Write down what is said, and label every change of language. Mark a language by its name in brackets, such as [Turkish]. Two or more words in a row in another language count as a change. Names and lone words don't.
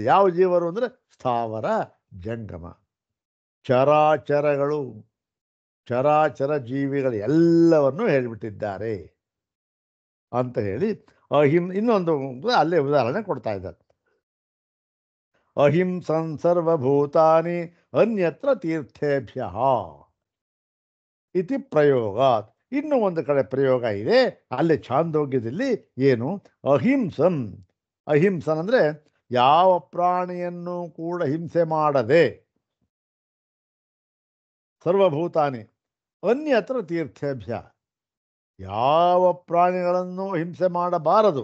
[Kannada] ಯಾವ ಜೀವರು ಅಂದರೆ ಸ್ಥಾವರ ಜಂಗಮ ಚರಾಚರಗಳು, ಚರಾಚರ ಜೀವಿಗಳು ಎಲ್ಲವನ್ನೂ ಹೇಳಿಬಿಟ್ಟಿದ್ದಾರೆ ಅಂತ ಹೇಳಿ ಇನ್ನೊಂದು ಅಲ್ಲೇ ಉದಾಹರಣೆ ಕೊಡ್ತಾ ಇದ್ದಾರೆ. [Sanskrit] ಅಹಿಂಸನ್ ಸರ್ವಭೂತಾನಿ ಅನ್ಯತ್ರ ತೀರ್ಥೇಭ್ಯ ಇತಿ ಪ್ರಯೋಗಾತ್. [Kannada] ಇನ್ನೂ ಒಂದು ಕಡೆ ಪ್ರಯೋಗ ಇದೆ, ಅಲ್ಲಿ ಛಾಂದೋಗ್ಯದಲ್ಲಿ ಏನು? ಅಹಿಂಸನ್. ಅಹಿಂಸನ್ ಅಂದರೆ ಯಾವ ಪ್ರಾಣಿಯನ್ನು ಕೂಡ ಹಿಂಸೆ ಮಾಡದೆ, [Sanskrit] ಸರ್ವಭೂತಾನಿ ಅನ್ಯತ್ರ ತೀರ್ಥೇಭ್ಯ, [Kannada] ಯಾವ ಪ್ರಾಣಿಗಳನ್ನು ಹಿಂಸೆ ಮಾಡಬಾರದು.